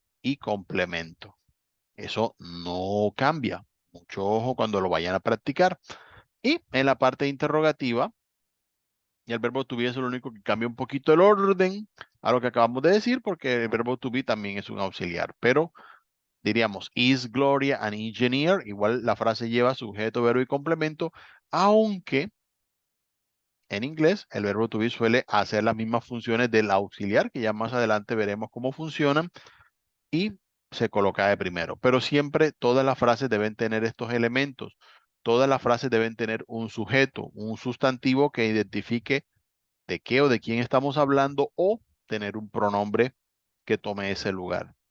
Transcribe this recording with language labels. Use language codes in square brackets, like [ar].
[es] y complemento. Eso no cambia. Mucho ojo cuando lo vayan a practicar. Y en la parte interrogativa, y el verbo to be es lo único que cambia un poquito el orden a lo que acabamos de decir, porque el verbo to be también es un auxiliar. Pero diríamos, [en] is Gloria an engineer? [es] Igual la frase lleva sujeto, verbo y complemento, aunque en inglés el verbo to be suele hacer las mismas funciones del auxiliar, que ya más adelante veremos cómo funcionan, y se coloca de primero. Pero siempre todas las frases deben tener estos elementos. Todas las frases deben tener un sujeto, un sustantivo que identifique de qué o de quién estamos hablando o tener un pronombre que tome ese lugar.